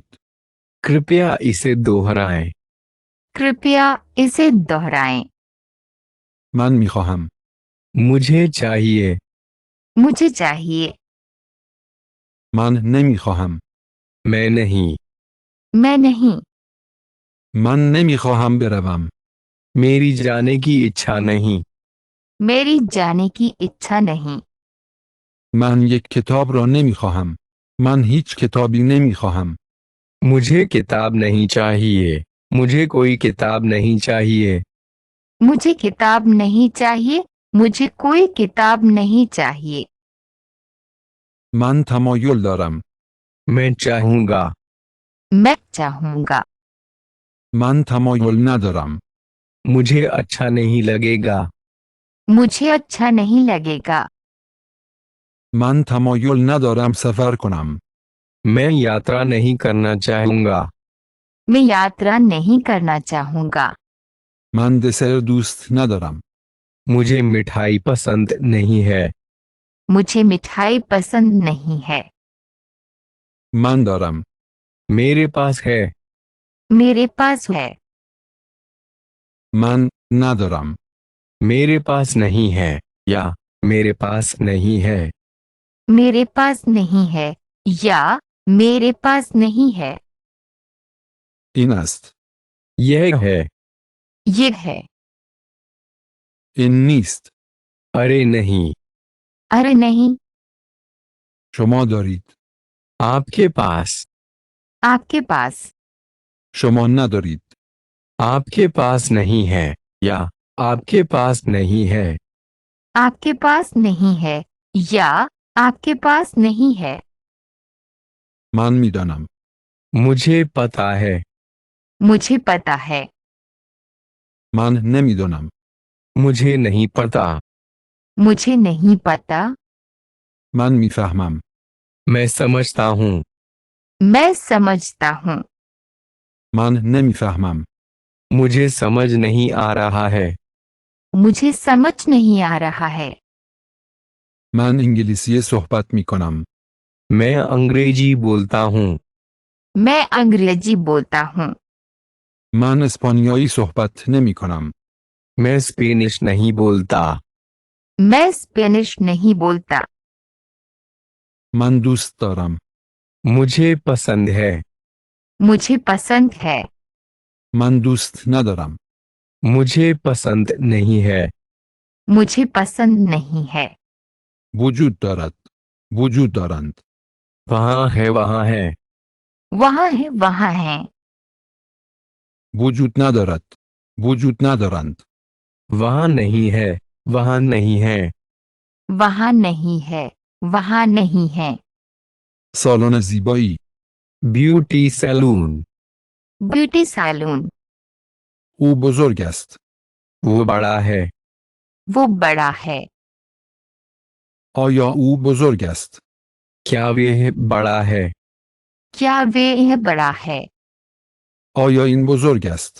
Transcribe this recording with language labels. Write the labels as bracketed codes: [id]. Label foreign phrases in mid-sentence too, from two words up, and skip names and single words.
[hi] कृपया इसे दोहराएं। कृपया इसे दोहराएं। [fa] من میخواهم. [hi] मुझे चाहिए। मुझे चाहिए। [fa] من نمیخواهم. [hi] मैं नहीं। मैं नहीं। [fa] من نمیخواهم بروم. [hi] मेरी जाने की इच्छा नहीं। मेरी जाने की इच्छा नहीं। [fa] من یک کتاب را نمیخواهم. من هیچ کتابی نمیخواهم. [hi] मुझे किताब नहीं चाहिए। मुझे कोई किताब नहीं चाहिए। मुझे किताब नहीं चाहिए। मुझे कोई किताब नहीं चाहिए। [fa] من تمایل دارم. [hi] मैं चाहूँगा। मैं चाहूँगा। [fa] من تمایل ندارم. [hi] मुझे अच्छा नहीं लगेगा। मुझे अच्छा नहीं लगेगा। [fa] من تمایل ندارم سفر کنم. [hi] मैं यात्रा नहीं करना चाहूँगा। मैं यात्रा नहीं करना चाहूँगा। [fa] من دسر دوست ندارم. [hi] मुझे मिठाई पसंद नहीं है। मुझे मिठाई पसंद नहीं है। [fa] من دارم. [hi] मेरे पास है। मेरे पास है। [fa] من ندارم. [hi] मेरे पास नहीं है या मेरे पास नहीं है। मेरे पास नहीं है या मेरे पास नहीं है। [fa] این است. [hi] यह है। ये है। [fa] این نیست. [hi] अरे नहीं। अरे नहीं। [fa] شما دارید. [hi] आपके पास। आपके पास। [fa] شما ندارید. [hi] आपके पास नहीं है या आपके पास नहीं है। आपके पास नहीं है या आपके पास नहीं है। [fa] من میدانم. [hi] मुझे पता है। मुझे पता है। [fa] من نمیدانم. [hi] मुझे नहीं पता। मुझे नहीं पता। [fa] من میفهمم. [hi] मैं समझता हूँ। मैं समझता हूँ। [fa] من نمیفهمم. [hi] मुझे समझ नहीं आ रहा है। मुझे समझ नहीं आ रहा है। [fa] من انگلیسی صحبت می کنم. [hi] मैं अंग्रेजी बोलता हूँ। मैं अंग्रेजी बोलता हूँ। [fa] من اسپانیایی صحبت نمی کنم. [hi] मैं स्पेनिश नहीं बोलता। मैं स्पेनिश नहीं बोलता। [fa] من دوست دارم. [hi] मुझे पसंद है। मुझे पसंद है। [fa] من دوست ندارم. [hi] मुझे पसंद नहीं है। मुझे पसंद नहीं है। [fa] وجود دارد. وجود دارند. [hi] वहाँ है वहाँ है। वहाँ है वहाँ है। [fa] وجود ندارد. وجود ندارند. [hi] वहाँ नहीं है वहाँ नहीं है। वहाँ नहीं है वहाँ नहीं है। [fa] سالن زیبایی. [en] beauty salon. beauty salon. [fa] او بزرگ است. [hi] वो बड़ा है। वो बड़ा है। [fa] آیا او بزرگ است؟ [hi] क्या वे बड़ा है? क्या वे यह बड़ा है? [fa] آیا این بزرگ است؟